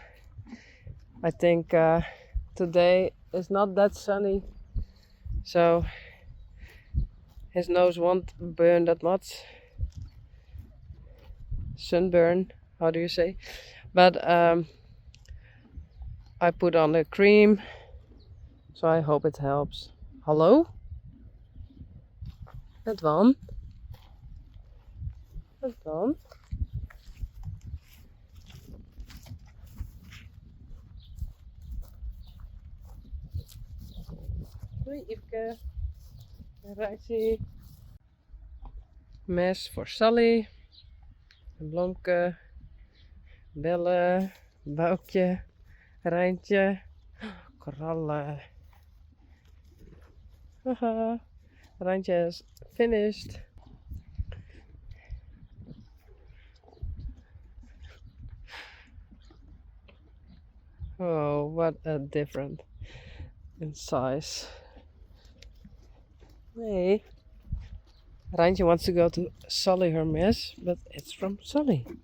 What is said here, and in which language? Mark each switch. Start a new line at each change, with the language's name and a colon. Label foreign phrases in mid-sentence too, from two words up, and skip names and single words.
English: I think today is not that sunny, so his nose won't burn that much. Sunburn, how do you say? But I put on the cream, so I hope it helps. Hello? Yvonne?
Dutch: Yvonne? Doei Yveske. Reisje. Mes voor Saly. Een blomke. Bellen. Boukje. Reintje. Korallen.
English: Haha. Reintje is finished. Oh, what a difference in size. Hey. Reintje wants to go to Saly her mess, but it's from Saly.